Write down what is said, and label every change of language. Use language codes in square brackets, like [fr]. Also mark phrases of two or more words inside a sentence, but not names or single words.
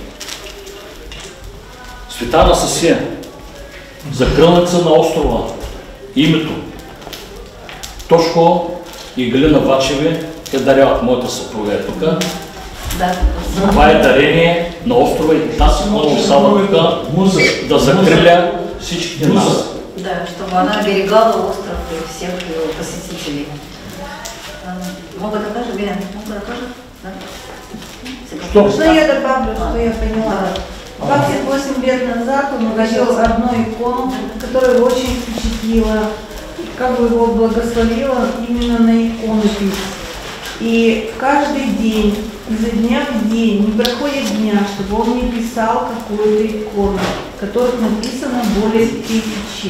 [bg] Света Анастасия, закрълница на острова, името. Тошко и Галина Вачеви те даряват моята съпруга тук. Това е дарение на острова и тази икона остава тук да закръля всичките нас. [ru] Да, чтобы она оберегала остров и всех его посетителей. [bg] Мога да кажа, Белян? Мога да кажа? [ru] Что я добавлю, что я поняла? 28 лет назад он увидел одну икону, которая его очень впечатлила, как бы его благословила именно на иконопись. И каждый день, изо дня в день, не проходит дня, чтобы он не писал какую-то икону, в которых написано более 1000.